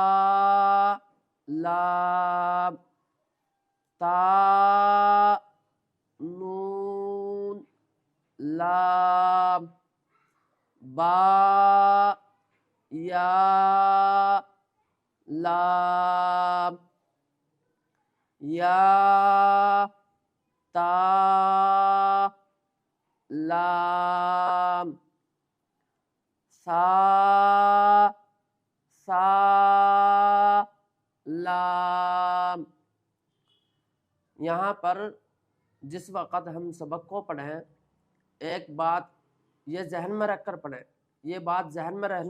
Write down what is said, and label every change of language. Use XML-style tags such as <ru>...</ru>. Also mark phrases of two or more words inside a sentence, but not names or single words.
<ur>لام تا نون لام با یا لام یا تا لام سا لام۔ یہاں پر جس وقت ہم سبق کو پڑھیں ایک بات یہ ذہن میں رکھ کر پڑھیں، یہ بات ذہن میں رہنی</ur>